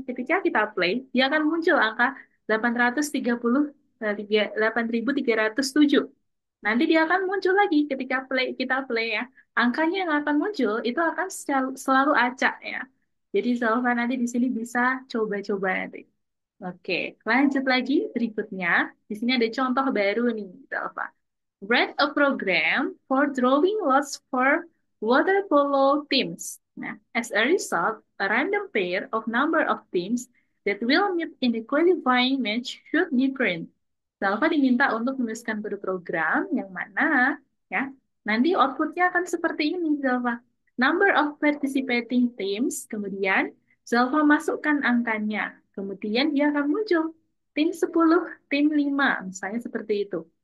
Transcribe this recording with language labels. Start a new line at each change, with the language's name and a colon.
Indonesian: Ketika kita play, dia akan muncul angka 830, 8307. Nanti dia akan muncul lagi ketika kita play ya. Angkanya yang akan muncul itu akan selalu acak ya. Jadi Zalfa nanti di sini bisa coba-coba nanti. Oke, lanjut lagi berikutnya. Di sini ada contoh baru nih, Zalfa.
English: Write a program for drawing lots for water polo teams. Nah, as a result, a random pair of number of teams that will meet in the qualifying match should be printed.
Indonesian: Salva diminta untuk menuliskan kode program yang mana ya nanti outputnya akan seperti ini, Salva.
English: Number of participating teams,
Indonesian: kemudian Salva masukkan angkanya, kemudian dia akan muncul tim 10, tim 5, misalnya seperti itu.